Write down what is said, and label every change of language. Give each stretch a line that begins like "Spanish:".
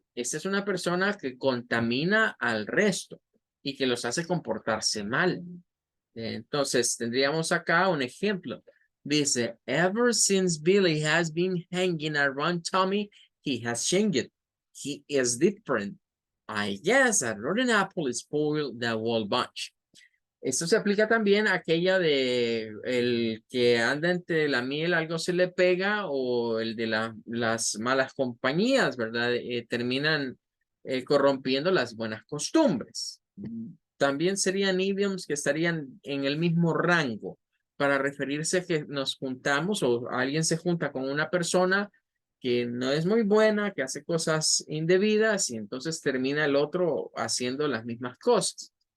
Spanish: Esta es una persona que contamina al resto y que los hace comportarse mal. Entonces, tendríamos acá un ejemplo. Dice,
English: ever since Billy has been hanging around Tommy, he has changed. He is different. I guess a rotten apple spoiled the whole bunch.
Spanish: Esto se aplica también a aquella de el que anda entre la miel, algo se le pega, o el de las malas compañías, ¿verdad? Terminan corrompiendo las buenas costumbres. también serían idioms que estarían en el mismo rango para referirse a que nos juntamos o alguien se junta con una persona que no es muy buena, que hace cosas indebidas y entonces termina el otro haciendo las mismas cosas.